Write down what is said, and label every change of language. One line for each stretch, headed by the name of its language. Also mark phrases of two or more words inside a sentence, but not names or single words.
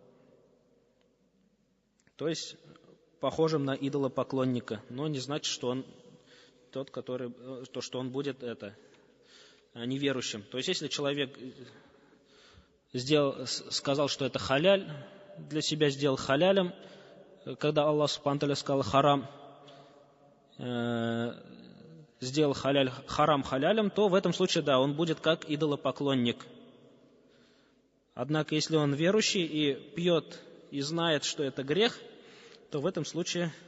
Russian: То есть, похожим на идолопоклонника, но не значит, что он тот, который, что он будет неверующим. То есть, если человек сказал, что это халяль, для себя сделал халялем, когда Аллах
Arabic: سبحانه وتعالى
Russian: сказал харам, сделал харам халялем, то в этом случае, да, он будет как идолопоклонник. Однако, если он верующий и пьет, и знает, что это грех, то в этом случае